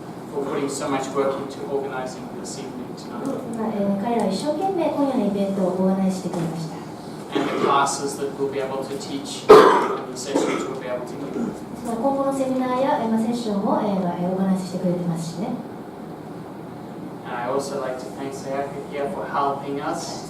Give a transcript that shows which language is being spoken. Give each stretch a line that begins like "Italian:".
English: for putting so much work into organizing this evening tonight.
Japanese: 彼らは一生懸命今夜のイベントをオーガナイズしてくれました。
English: And the classes that we'll be able to teach, and the sessions we'll be able to do.
Japanese: 今後のセミナーやセッションもオーガナイズしてくれてますしね。
English: And I also like to thank Sayaka here for helping us